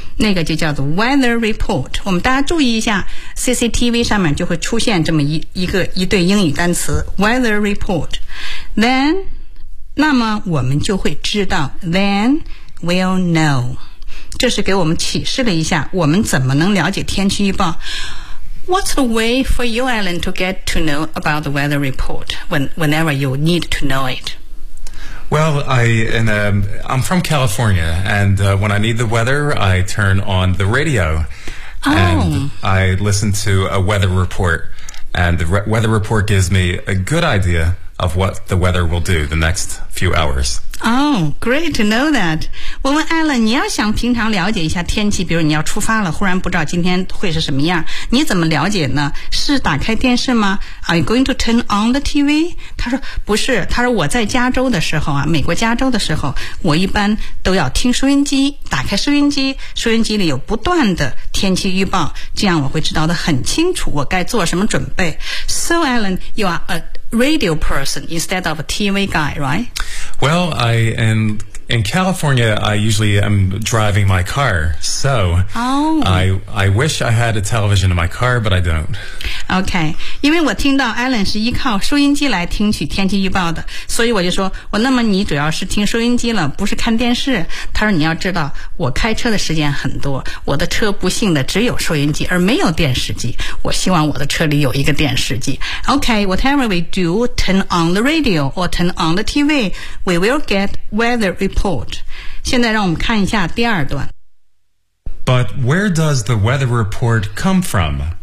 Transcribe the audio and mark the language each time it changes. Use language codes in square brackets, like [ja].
[zh] 那个就叫做 weather report. 我们大家注意一下 ,CCTV 上面就会出现这么 一对英语单词 ,weather report. Then, 那么我们就会知道 , [en] then we'll know. [zh] 这是给我们启示了一下我们怎么能了解天气预报。 [en] What's the way for you, Alan, to get to know about the weather report whenever you need to know it? Well, I'm from California, and when I need the weather, I turn on the radio. Oh. And I listen to a weather report, and the weather report gives me a good idea of what the weather will do the next few hours. Oh, great to know that. [zh] 我问 Alan, 你要想平常了解一下天气，比如你要出发了，忽然不知道今天会是什么样，你怎么了解呢？是打开电视吗？ [en] Are you going to turn on the TV? [zh] 他说不是，他说我在加州的时候啊，美国加州的时候，我一般都要听收音机，打开收音机，收音机里有不断的天气预报，这样我会知道得很清楚我该做什么准备。 [en] So Alan, you are aradio person instead of a TV guy, right? Well, in California, I usually am driving my car, so I wish I had a television in my car, but I don't. [zh] Okay, 因为我听到 Alan 是依靠收音机来听取天气预报的，所以我就说，我那么你主要是听收音机了，不是看电视。他说你要知道，我开车的时间很多，我的车不幸的只有收音机，而没有电视机。我希望我的车里有一个电视机。 [en] Okay, whatever we do, turn on the radio or turn on the TV, we will get weather. Report. [zh] 现在让我们看一下第二段。 [en] But where does the weather report come from?